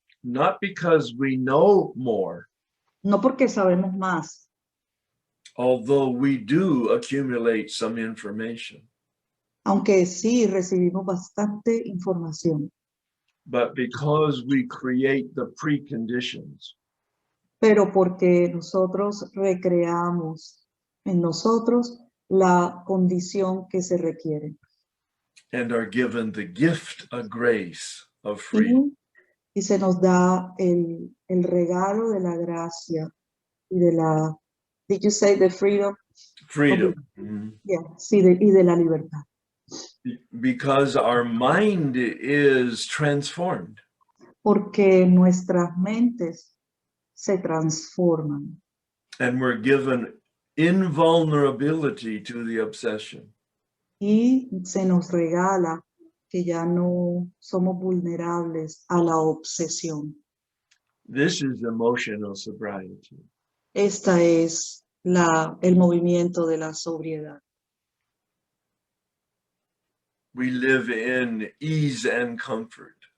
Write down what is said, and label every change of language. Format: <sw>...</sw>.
<en>Not because we know more,</en> <es>no porque sabemos más,</es> <en>although we do accumulate some information,</en> <es>aunque sí recibimos bastante información,</es> <en>but because we create the preconditions.</en> <es>pero porque nosotros recreamos en nosotros la condición que se requiere.</es> <en>and are given the gift of grace of freedom.</en> <es>Y se nos da el regalo de la gracia y de la,</es> <en>did you say the freedom? Freedom.</en> <es>Yeah, sí, y de la libertad.</es> <en>Because our mind is transformed.</en> <es>Porque nuestras mentes se transforman</es> <en>And we're given invulnerability to the obsession.</en> <es>y se nos regala que ya no somos vulnerables a la obsesión.</es> <en>This is emotional sobriety.</en> <es>Esta es el movimiento de la sobriedad.</es> <en>We live in ease and comfort.</en>